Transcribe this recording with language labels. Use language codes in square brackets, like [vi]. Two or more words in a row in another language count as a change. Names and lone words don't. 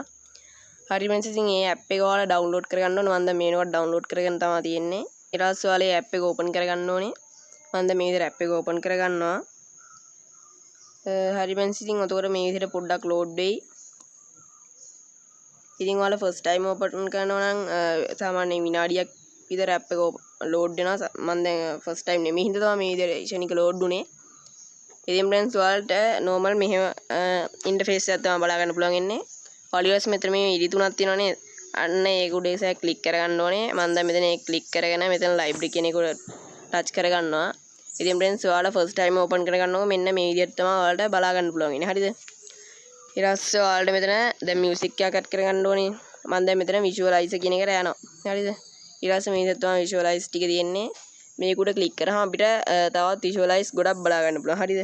[si] හරි friends ඉතින් මේ app එක ඔයාලා download කරගන්න ඕනේ. මම දැන් මේ වෙනකොට download කරගෙන තමයි තියෙන්නේ. ඊට පස්සේ ඔයාලා මේ app එක open කරගන්න ඕනේ. මම දැන් මේ විදිහට app එක open කරගන්නවා. හරි friends ඉතින් ඔතකොට මේ විදිහට පොඩ්ඩක් load වෙයි. ඉතින් ඔයාලා [en] first time open [si] කරනවා නම් සාමාන්‍යයෙන් විනාඩියක් විතර app එක load වෙනවා. මම දැන් [en] first time [si] නෙමෙයි හින්දා තමයි මේ විදිහට ක්ෂණික load උනේ. ඉතින් friends ඔයාලට normal මෙහෙම interface එකක් තමයි බලා ගන්න පුළුවන් ඉන්නේ. ඔයාලා මෙතන මේ ඉරි තුනක් තියෙනවානේ. අන්න ඒක උඩ ඒක ක්ලික් කරගන්න ඕනේ. මම දැන් මෙතන ඒක ක්ලික් කරගෙන මෙතන library කියන එක උඩ ටච් කරගන්නවා. ඉතින් friends ඔයාලා [en] first time open [si] කරගන්නකො මෙන්න මේ විදිහට තමයි ඔයාලට බලා ගන්න පුළුවන් ඉන්නේ. හරිද? ඊට පස්සේ ඔයාලට මෙතන දැන් music එකක් add කරගන්න ඕනේ. මම දැන් මෙතන visualize කියන එකට යනවා. හරිද? ඊට පස්සේ මේ විදිහට තමයි visualize ටික තියෙන්නේ. මේක උඩ ක්ලික් කරාම අපිට තවත් visualize ගොඩක් බලා ගන්න පුළුවන්. හරිද?